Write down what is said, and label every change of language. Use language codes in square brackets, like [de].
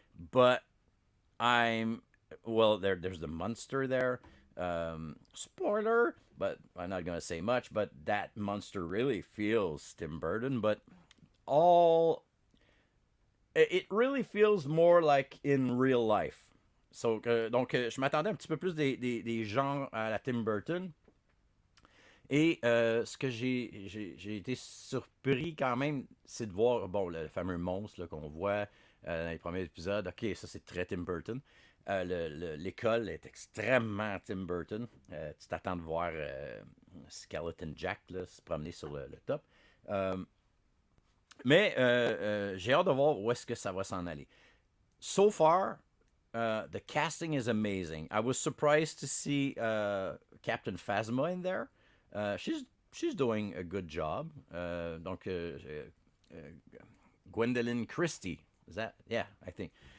[en] But there's the monster there. Spoiler, but I'm not gonna say much. But that monster really feels Tim Burton. But all it really feels more like in real life. [fr] So, donc, je m'attendais un petit peu plus des gens à la Tim Burton. Et ce que j'ai été surpris quand même, c'est de voir, bon, le fameux monstre là, qu'on voit dans les premiers épisodes. Ok, ça c'est très Tim Burton. L'école est extrêmement Tim Burton. Tu t'attends de voir Skeleton Jack là, se promener sur le top. Mais j'ai hâte de voir où est-ce que ça va s'en aller. [en] So far, the casting is amazing. I was surprised to see Captain Phasma in there. She's doing a good job. Donc, Gwendolyn Christie. Is that? Yeah, I think.